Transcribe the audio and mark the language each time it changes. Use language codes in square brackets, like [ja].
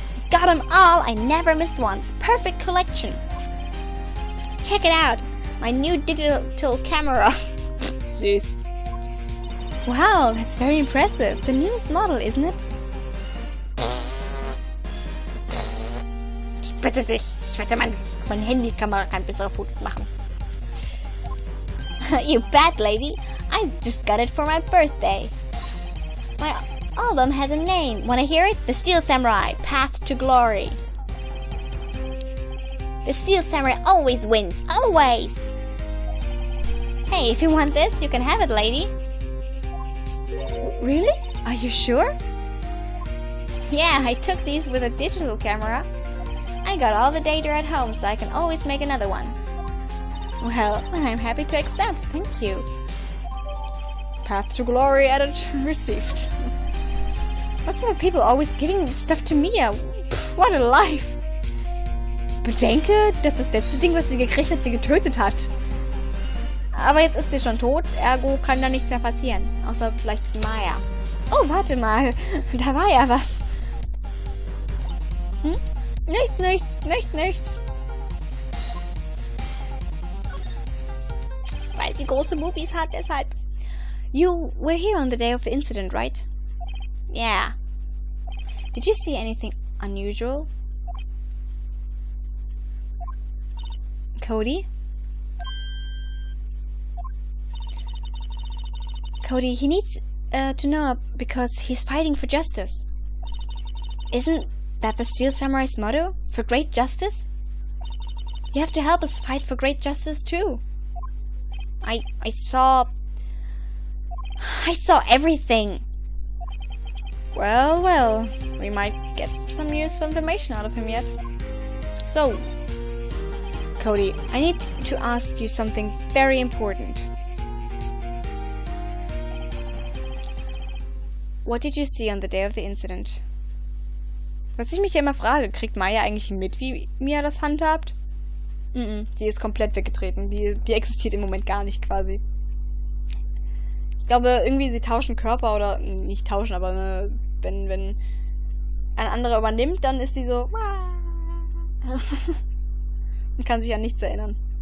[en] Got them all, I never missed one. Perfect collection. Check it out, my new digital camera. Jeez. Wow, that's very impressive. The newest model, isn't it? [de] Ich bitte dich. Ich wette, meine Handykamera kann bessere Fotos machen. [en] You bet, lady. I just got it for my birthday. My album has a name. Wanna hear it? The Steel Samurai, Path to Glory. The Steel Samurai always wins. Always! Hey, if you want this, you can have it, lady. Really? Are you sure? Yeah, I took these with a digital camera. I got all the data at home, so I can always make another one. Well, I'm happy to accept, thank you. Path to glory added, received. What's with the people always giving stuff to Mia? Pff, what a life! [de] Bedenke, dass das letzte Ding, was sie gekriegt hat, sie getötet hat. Aber jetzt ist sie schon tot, ergo kann da nichts mehr passieren. Außer vielleicht Maya. Oh, warte mal. Da war ja was. Hm? Nichts. Weil sie große Bubis hat, deshalb. [en] You were here on the day of the incident, right? Yeah. Did you see anything unusual? Cody? Cody, he needs to know because he's fighting for justice. Isn't that the Steel Samurai's motto? For great justice? You have to help us fight for great justice too. I saw everything. Well, we might get some useful information out of him yet. So, Cody, I need to ask you something very important. What did you see on the day of the incident? [de] Was ich mich ja immer frage, kriegt Maya eigentlich mit, wie Mia das handhabt? Die ist komplett weggetreten. Die existiert im Moment gar nicht quasi. Ich glaube, irgendwie sie tauschen Körper oder nicht tauschen, aber wenn ein anderer übernimmt, dann ist sie so und kann sich an nichts erinnern.